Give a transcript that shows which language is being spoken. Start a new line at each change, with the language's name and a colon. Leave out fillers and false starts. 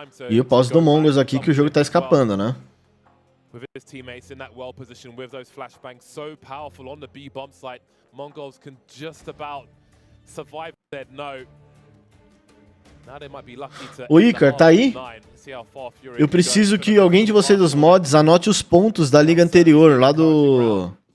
Portuguese: E o pause do Mongolz aqui que o jogo tá escapando, né?
English: With his teammates in that well position with those flashbangs so powerful on the B bomb site, Mongolz can just about survive that. No. Now they might be lucky to.
Portuguese: O Icar tá aí? Eu preciso que alguém de vocês dos mods anote os pontos da liga anterior, lá do...